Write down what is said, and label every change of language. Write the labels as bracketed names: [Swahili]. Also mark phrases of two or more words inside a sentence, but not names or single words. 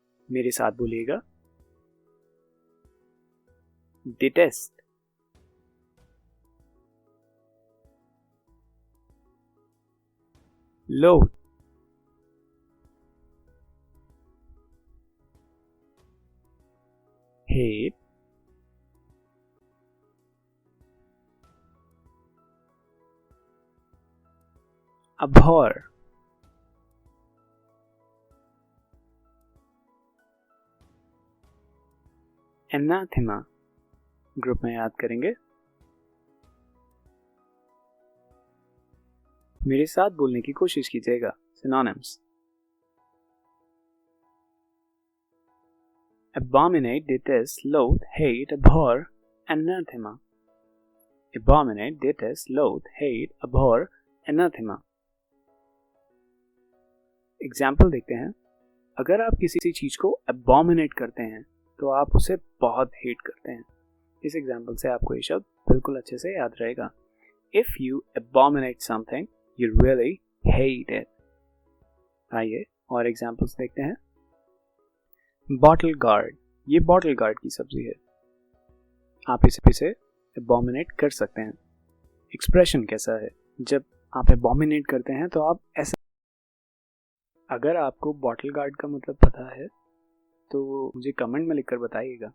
[Hindi] मेरे साथ बोलिएगा, [English] detest, loathe, [Hindi] हेट, [English] abhor, anathema। [Hindi] ग्रुप में याद करेंगे। मेरे साथ बोलने की कोशिश कीजिएगा। सिनोनिम्स, [English] abominate, detest, loathe, hate, abhor, anathema। abominate, detest, loathe, hate, abhor, anathema। [Hindi] एग्जाम्पल देखते हैं। अगर आप किसी चीज को abominate करते हैं तो आप उसे बहुत हेट करते हैं। इस एग्जाम्पल से आपको ये शब्द बिल्कुल अच्छे से याद रहेगा। [English] If you abominate something, you really hate it। [Hindi] आइए और एग्जाम्पल्स देखते हैं। [English] bottle gourd, [Hindi] ये [English] bottle gourd [Hindi] की सब्जी है। आप इसे abominate कर सकते हैं। एक्सप्रेशन कैसा है? जब आप abominate करते हैं तो आप ऐसा, अगर आपको [English] bottle gourd [Hindi] का मतलब पता है तो मुझे कमेंट में लिखकर बताइएगा।